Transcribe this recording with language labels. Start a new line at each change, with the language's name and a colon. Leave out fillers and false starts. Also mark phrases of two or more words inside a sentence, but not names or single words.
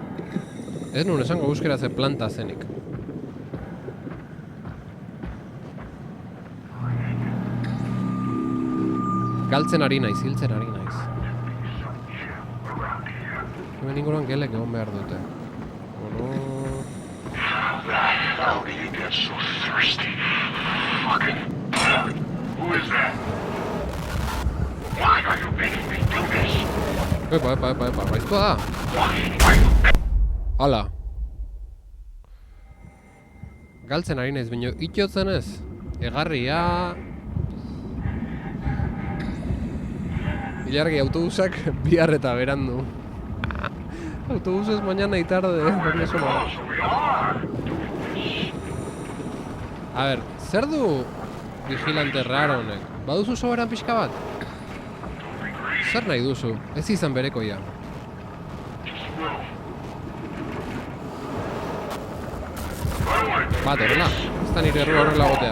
Basque: Ez nuen esango euskaraz planta zenik. Galtzen ari naiz, hiltzen ari naiz. Hemen inguruan gelek egon behar dute. Bueno...
English: How do you get so thirsty? Fucking... Who is that? Why are you making me do this?
Basque: Epa, baiztua da! Hala! Galtzen ari naiz, baina itxotzen ez? Egarria... Ilargi, autobusak bihar eta berandu.
Spanish: Autobuses mañana y tarde, porque eso no. A ver,
Basque: zer du
Spanish: vigilante raro
Basque: honek? Baduzu soberan pixka bat? Zer nahi duzu? Ez izan berekoia. Bat, horrela. Ez da nire errua horrela gotea.